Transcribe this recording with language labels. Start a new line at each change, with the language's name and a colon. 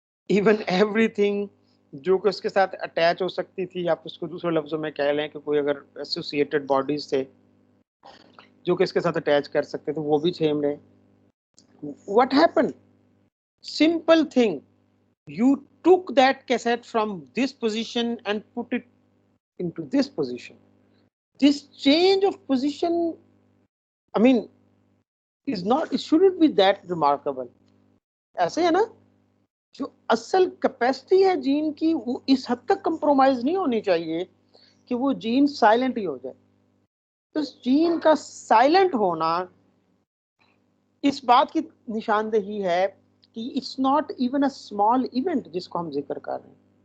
English: Even everything
Hindi: जो कि उसके साथ अटैच हो सकती थी, आप उसको दूसरे लफ्जों में कह लें कि कोई अगर एसोसिएटेड बॉडीज थे जो कि इसके साथ अटैच कर सकते थे, वो भी सेम रहे।
English: What happened? Simple thing, you took that cassette from this position and put it into this position. This change of position, I mean, is not, it shouldn't be that remarkable.
Hindi: ऐसे है ना, जो असल capacity है gene की वो इस हद तक कंप्रोमाइज नहीं होनी चाहिए कि वो जीन साइलेंट ही हो जाए. तो इस जीन का साइलेंट होना इस बात की निशानदेही है कि
English: it's not even a small event
Hindi: जिसको हम जिक्र कर रहे हैं.